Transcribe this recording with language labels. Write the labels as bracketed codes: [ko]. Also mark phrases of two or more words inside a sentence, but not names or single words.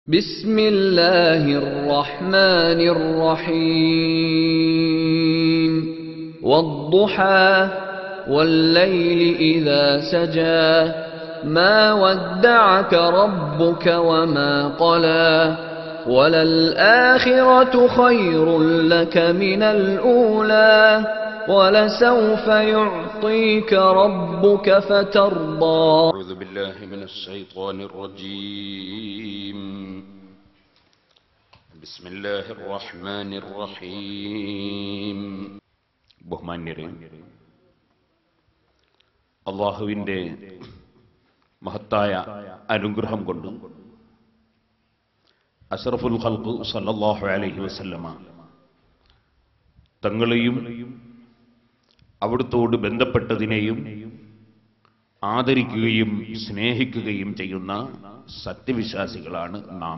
[ar] بسم الله الرحمن الرحيم والضحى والليل إذا سجى ما ودعك ربك وما قلى وللآخرة خير لك من الأولى ولسوف يعطيك ربك فترضى. أعوذ بالله من الشيطان الرجيم. بسم الله الرحمن الرحيم. [ml] ബഹുമാന്യരെ, അല്ലാഹുവിന്റെ മഹത്തായ അനുഗ്രഹം കൊണ്ട് [ar] أشرف الخلق صلى الله عليه وسلم [ml] തങ്ങളെയും അവിടുത്തോട് ബന്ധപ്പെട്ടതിനെയും ആദരിക്കുകയും സ്നേഹിക്കുകയും ചെയ്യുന്ന സത്യവിശ്വാസികളാണ് നാം.